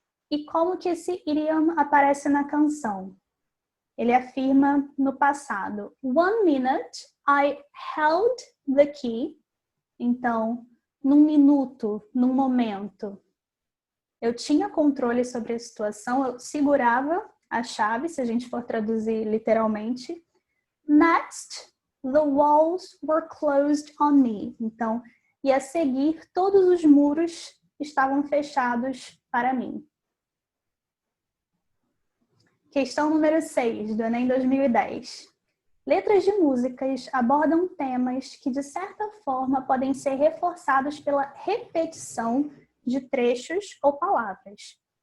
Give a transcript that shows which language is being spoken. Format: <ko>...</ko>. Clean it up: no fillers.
<pt>E como que esse idiom aparece na canção? Ele afirma no passado,</pt> <en>1 minute I held the key.</en> <pt>Então, num minuto, num momento, eu tinha controle sobre a situação, eu segurava a chave, se a gente for traduzir literalmente.</pt> <en>Next, the walls were closed on me.</en> <pt>Então, e a seguir, todos os muros estavam fechados para mim. Questão número 6, do Enem 2010. Letras de músicas abordam temas que, de certa forma, podem ser reforçados pela repetição de trechos ou palavras.</pt>